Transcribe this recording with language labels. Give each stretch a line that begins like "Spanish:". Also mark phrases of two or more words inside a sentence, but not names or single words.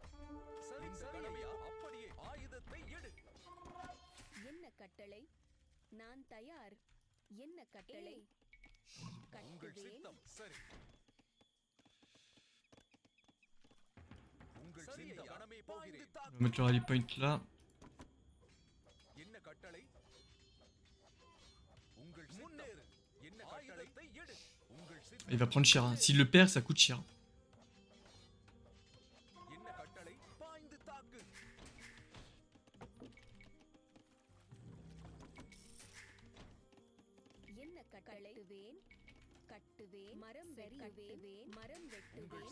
Tamil: சரி சரியா அப்படியே ஆயுதத்தை எடு என்ன கட்டளை நான் தயார் என்ன கட்டளை உங்கள் கட்டுவேன் சித்தம் சரி உங்கள் சித்தம் கணமே போகிறேன்
French: On va mettre le
English: rally point
French: là.
Tamil: என்ன கட்டளை உங்கள் முன்னேறு என்ன ஆயுதத்தை எடு உங்கள் சித்தம்
French: Il va prendre cher. Hein. S'il le perd, ça coûte cher.
Tamil: என்ன கட்டளை பாய்ந்து தாக்கு என்ன கட்டளைவேன் கட்டுவேன் மரம் வெட்டுவேன் மரம் உங்கள் வெட்டுவேன்